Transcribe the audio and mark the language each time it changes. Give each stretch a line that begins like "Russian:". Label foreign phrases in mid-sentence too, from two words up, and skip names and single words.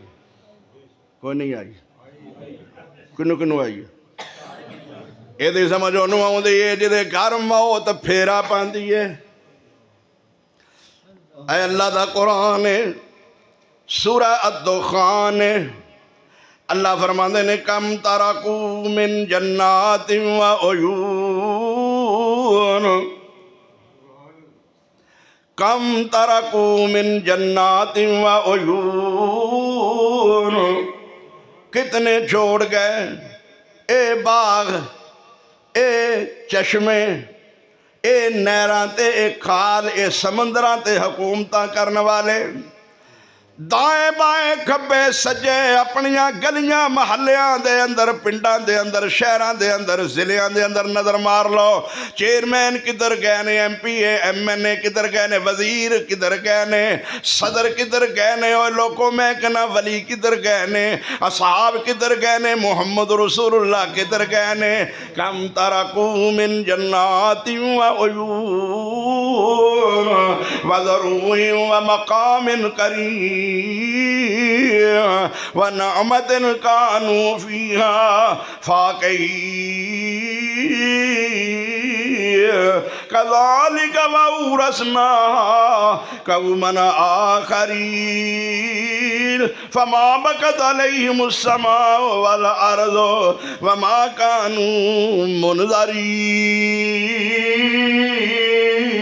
Punjabi: کوئی نہیں آئی۔ کنوں کنوں آئی ہے? یہ سمجھ اونوں آؤندی ہے جہدے گھر موت پھیرا پاندی ہے. اے اللہ دا قرآن ہے، سورہ الدخان ہے. اللہ فرماتے نے
Arabic: كم تركوا من جنات و عيون، كم تركوا من جنات و عيون,
Punjabi: کتنے چھوڑ گئے اے باغ، اے چشمے، اے نہراں تے اے کھال، اے سمندراں تے حکومتاں کرنے والے. دائیں بائیں کھبے سجے اپنیاں گلیاں محلیاں دے اندر، پنڈاں دے اندر، شہراں دے اندر، ضلعیاں دے اندر نظر مار لو. چیئرمین کدھر گئے نے، MP MNA کدھر گئے نے، وزیر کدھر گئے نے، صدر کدھر گئے نے، اور لوگوں میں کہنا ولی کدھر گئے نے، اصحاب کدھر گئے نے، محمد رسول اللہ کدھر گئے نے.
Arabic: كم تركوا من جنات و عيون و زروع و مقام كريم و نعمة كانوا فيها فاكهين كذلك وأورثناها قوما آخرين فما بكت عليهم السماء والأرض وما كانوا منظرين.